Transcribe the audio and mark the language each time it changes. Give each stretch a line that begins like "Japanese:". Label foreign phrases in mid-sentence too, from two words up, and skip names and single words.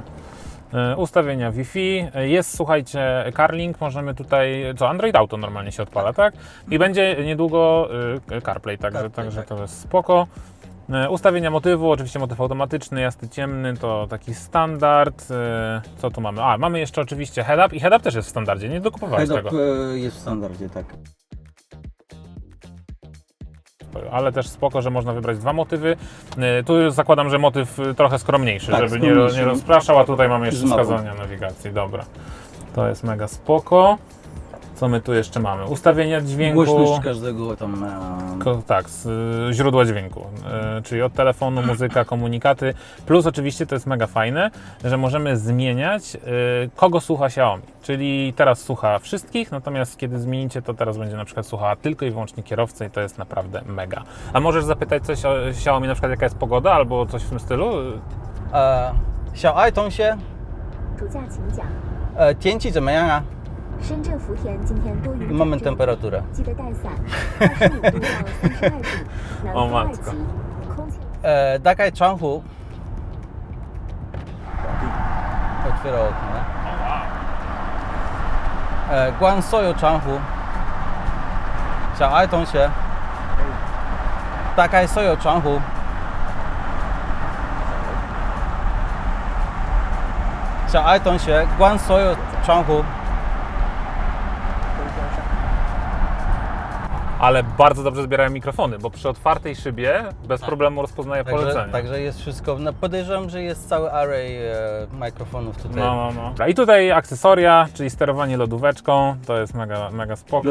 Polish: Ustawienia Wi-Fi, jest słuchajcie CarLink, możemy tutaj, co Android Auto normalnie się odpala, tak? I będzie niedługo CarPlay, także to jest spoko. Ustawienia motywu, oczywiście motyw automatyczny, jasny, ciemny, to taki standard. Co tu mamy? A, mamy jeszcze oczywiście head-up i head-up też jest w standardzie, nie dokupowałeś Head-up, tego. jest w standardzie, tak. Ale też spoko, że można wybrać dwa motywy. Tu już zakładam, że motyw trochę skromniejszy, Tak, żeby skromniejszy. nie rozpraszał, a tutaj mamy jeszcze Z mapą. wskazania nawigacji. Dobra, to jest mega spoko. Co my tu jeszcze mamy? Ustawienia dźwięku. Głośność każdego tam... Tak, z źródła dźwięku, czyli od telefonu, muzyka, komunikaty. Plus oczywiście to jest mega fajne, że możemy zmieniać, kogo słucha Xiaomi. Czyli teraz słucha wszystkich, natomiast kiedy zmienicie, to teraz będzie na przykład słuchała tylko i wyłącznie kierowcy i to jest naprawdę mega. A możesz zapytać coś o Xiaomi, na przykład jaka jest pogoda albo coś w tym stylu?
Chinese: 小爱同学，主驾请讲。天气怎么样啊？深圳福田今天多云
Polish: Mamy
Chinese: 转阵，
Polish: temperaturę.
Chinese: 记得带伞。25度到32度，南哦风2 妈级，空气。打开窗户。
Polish: Otwiera okno.
Chinese: 关所有窗户。小爱同学，打开所有窗户。小爱同学，关所有窗户。
Polish: Ale bardzo dobrze zbierają mikrofony, bo przy otwartej szybie bez problemu rozpoznaje polecenie. Także jest wszystko. No podejrzewam, że jest cały array mikrofonów tutaj. No. I tutaj akcesoria, czyli sterowanie lodóweczką, to jest mega spoko.